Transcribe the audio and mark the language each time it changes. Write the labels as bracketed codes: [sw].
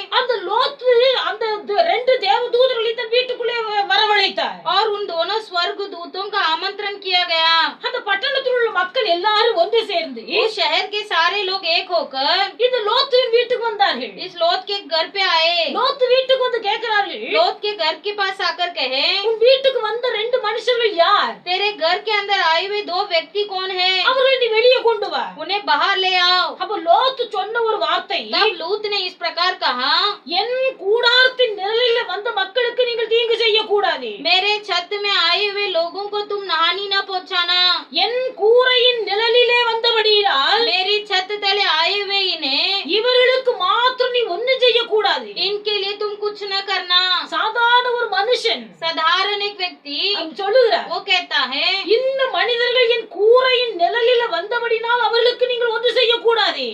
[ta] அந்த லோத்து அந்த 2 தேவதூதர்களை தன் வீட்டுக்குள்ளே வரவழைத்தார். [hi] और उन दोनों स्वर्गदूतों का आमंत्रण किया गया। [ta] அந்த பட்டணத்தில் உள்ள மக்கள் எல்லாரும் ஒன்று சேர்ந்து [hi] उस शहर के सारे लोग एक होकर [ta] இந்த லோத்துவின் வீட்டுக்கு வந்தார்கள். [hi] इस लोत के घर पे आए। [ta] லோத்து வீட்டுக்கு வந்து கேட்கிறார்கள், [hi] लोत के घर के पास आकर कहे, [ta] உன் வீட்டுக்கு வந்த 2 மனுஷர்கள் யார்? [hi] तेरे घर के अंदर आए हुए 2 व्यक्ति कौन है? [ta] அவர்களை நீ வெளியே கொண்டு வா. [hi] उन्हें बाहर ले आओ। [ta] அப்ப லோத்து சொன்ன ஒரு வார்த்தை, [hi] तब लूत ने इस प्रकार कहा, [ta] என் கூடாரத்தின் நிழலில் வந்த மக்களுக்கு நீங்கள் தீங்கு செய்ய கூடாது. [hi] मेरे छत में आए हुए लोगों को तुम हानि न पहुंचाना। [ta] என் கூரையின் நிழலிலே வந்தபடியால் [hi] मेरी छत तले आए हुए इन्हें [ta] இவர்களுக்கு மாத்திரம் நீ ஒன்னும் செய்ய கூடாது. [hi] इनके लिए तुम कुछ न करना। [ta] சாதாரண ஒரு மனுஷன் [hi] साधारण एक व्यक्ति [ta] சொல்லுகிறார், [hi] वो कहता है, [ta] இந்த மனிதர்கள் என் கூரையின் நிழலில் வந்தபடினால் அவர்களுக்கு நீங்கள் ஒன்று செய்ய கூடாது.